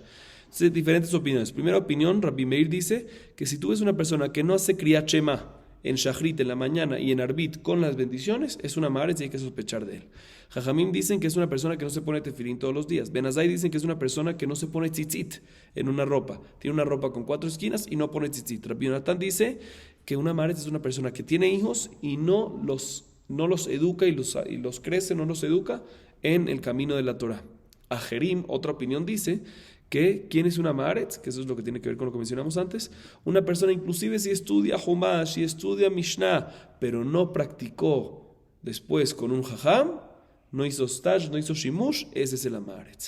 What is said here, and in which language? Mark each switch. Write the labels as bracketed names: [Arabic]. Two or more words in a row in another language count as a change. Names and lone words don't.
[Spanish] Entonces, diferentes opiniones. Primera opinión, Rabbi Meir dice que si tú ves una persona que no hace Kriyat Shema en Shachrit en la mañana y en Arbit con las bendiciones, es una Amaretz y hay que sospechar de él. Jajamim dicen que es una persona que no se pone tefilín todos los días. Benazai dicen que es una persona que no se pone tzitzit en una ropa. Tiene una ropa con 4 esquinas y no pone tzitzit. Rabbi Yonatan dice que una Amaretz es una persona que tiene hijos y no los educa y los crece, no los educa en el camino de la Torah. Ajerim, otra opinión, dice que ¿quién es una Amaretz? Que eso es lo que tiene que ver con lo que mencionamos antes. Una persona inclusive si estudia Humash, si estudia Mishnah, pero no practicó después con un Jajam, no hizo Staj, no hizo Shimush, ese es el Amaretz.